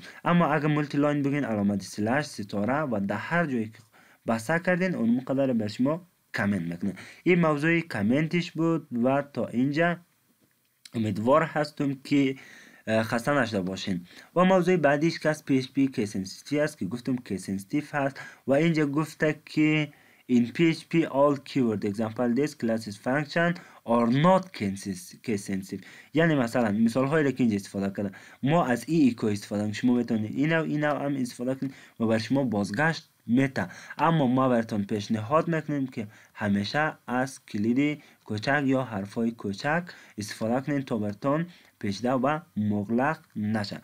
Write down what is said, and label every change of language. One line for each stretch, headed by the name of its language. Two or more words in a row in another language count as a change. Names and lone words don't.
Persian: اما اگر
English: multi line
Persian: بگین علامت سلش ستاره و در هر جایی که بسته کردین اون مقدار بر شما کامنت میکنه. این موضوع کامنتش بود و تا اینجا امیدوار هستم که خسته نشده باشین. و موضوع بعدیش که از PHP
English: case sensitive
Persian: است که گفتم
English: case sensitive
Persian: هست و اینجا گفته که
English: in PHP all keyword example this classes function are not case sensitive.
Persian: یعنی مثلا مثال هایی را که اینجا استفاده کردم، ما از ایکو استفاده کنیم، شما بتونید اینو هم استفاده کنید و بر شما بازگشت میته. اما ما براتون پیشنهاد میکنیم که همیشه از کلید کوچک یا حرفای کوچک استفاده کنید تا براتون پیچیده و مغلق نشه.